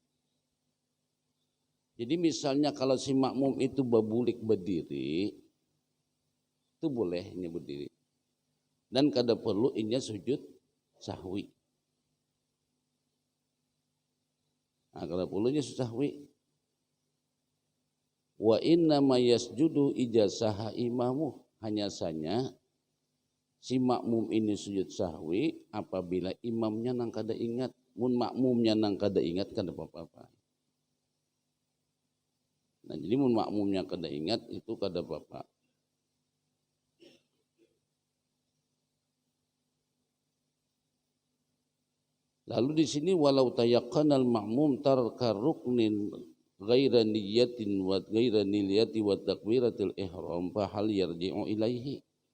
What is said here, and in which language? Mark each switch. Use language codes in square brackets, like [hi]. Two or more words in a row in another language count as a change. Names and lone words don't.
[bjn] Jadi misalnya kalau si makmum itu babulik berdiri, itu boleh ini berdiri. Dan kada perlu inya sujud sahwi. Nah, kada perlunya sujud sahwi. [ar] وإنما يسجد إذا سها إمامه, [bjn] hanya saja si makmum ini sujud sahwi apabila imamnya nang kada ingat. Mun makmumnya nang kada ingat kada apa-apa. Nah, jadi mun makmumnya kada ingat itu kada apa-apa. Lalu di sini [ar] ولو تيقن المأموم ترك ركن غير نية وغير نية وتكبيرة الإحرام فهل يرجع إليه.